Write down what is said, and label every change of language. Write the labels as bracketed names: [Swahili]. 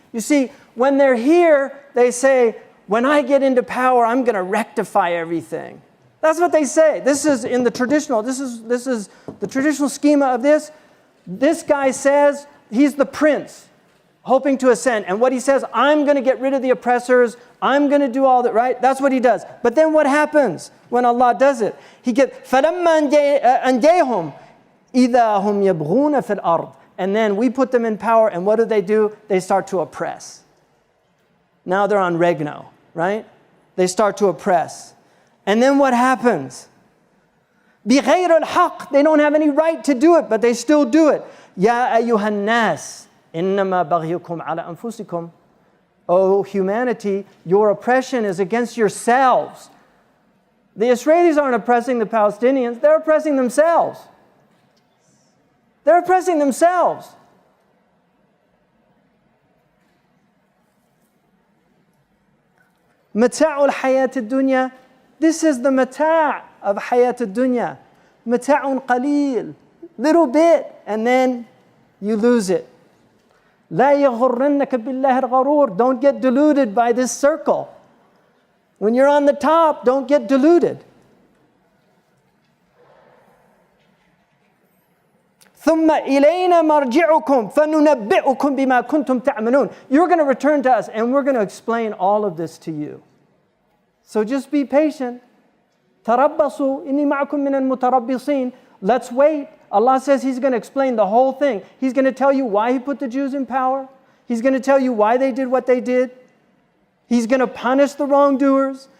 [English] You see, when they're here, they say, when I get into power, I'm going to rectify everything. That's what they say. This is in the traditional, this is the traditional schema of this. This guy says he's the prince, hoping to ascend. And what he says, I'm going to get rid of the oppressors. I'm going to do all that, right? That's what he does. But then what happens when Allah does it? He gets, [Arabic] فَلَمَّا أَنْجَيْهُمْ إِذَا هُمْ يَبْغُونَ فِي الْأَرْضِ. [English] And then we put them in power, and what do? They start to oppress. Now they're on regno, right? They start to oppress. And then what happens? [Arabic] بِغَيْرِ الْحَقِّ. [English] They don't have any right to do it, but they still do it. [Arabic] يَا أَيُّهَا النَّاسِ إِنَّمَا بَغْيُكُمْ عَلَى أَنفُسِكُمْ. [English] Oh, humanity, your oppression is against yourselves. The Israelis aren't oppressing the Palestinians, they're oppressing themselves. They're oppressing themselves. [Arabic] متاع الحياة الدنيا. [English] This is the mata' of [Arabic] حياة الدنيا. متاع قليل, [English] little bit, and then you lose it. [Arabic] لا يغرنك بالله الغرور. [English] Don't get deluded by this circle. When you're on the top, don't get deluded. [Arabic] ثم إلينا مرجعكم فننبئكم بما كنتم تعملون. [English] You're going to return to us, and we're going to explain all of this to you. So just be patient. [Arabic] تربصوا إني معكم من المتربصين. [English] Let's wait. Allah says He's going to explain the whole thing. He's going to tell you why He put the Jews in power. He's going to tell you why they did what they did. He's going to punish the wrongdoers.